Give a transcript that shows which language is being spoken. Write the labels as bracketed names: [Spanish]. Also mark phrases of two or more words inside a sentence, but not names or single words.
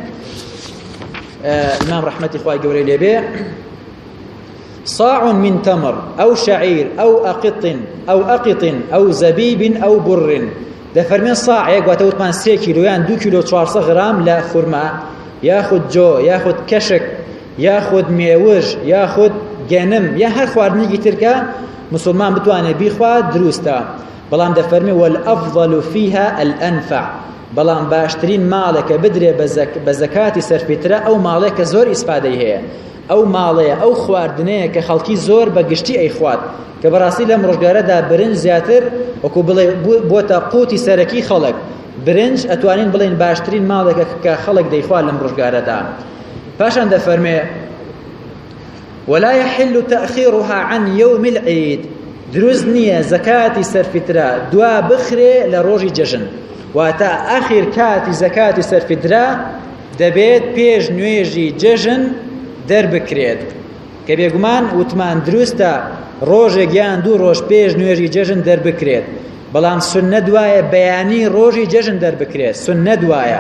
[Central Kurdish] ئیمام ڕەحمەتی خوای گەورەی لێبێ [Arabic] صاع من تمر أو شعير أو أقط أو زبيب أو بر [Central Kurdish] دەفەرمێن ساعێک واتە وتمان 3 کیلۆ یان 2 کیلۆ 400 غرام لە خورما یاخود جۆ یاخود کەشک یاخود مێوژ یاخود گەنم یا هەر خواردنێکی ترکە مسلمان بتوانێت بیخوات دروستە بەڵام دەفەرمێ [Arabic] والأفضل فيها الأنفع [Central Kurdish] بەڵام باشترین ماڵێکە بدرێ بە زەکاتی سەرفیترە ئەو ماڵێک کە زۆر ئیسپادەی هەیە، ئەو ماڵەیە ئەو خواردنەیە کە خەڵکی زۆر بە گشتی ئەیخوات، کە بەڕاستی لەم ڕۆژگارەدا برنج زیاتر وەکو بڵێ بۆتە قوتی سەرەکی خەڵک. برنج ئەتوانین بڵێن باشترین ماڵێکە کە خەڵک دەیخوات لەم ڕۆژگارەدا. پاشان دەفەرمێ [Arabic] ولا يحل تأخيرها عن يوم العيد، [Central Kurdish] دروست نییە زەکاتی سەرفیترە دوا بخرێ لە ڕۆژی جەژن، واتە ئاخیر کاتی زەکاتی سەرفیترە دەبێت پێش نوێژی جەژن دەربکرێت، کە بێگومان وتمان دروستە ڕۆژێک یان دوو ڕۆژ پێش نوێژی جەژن دەربکرێت، بەڵام سنە دوایە بەیانی ڕۆژی جەژن دەربکرێت، سنە دوایە.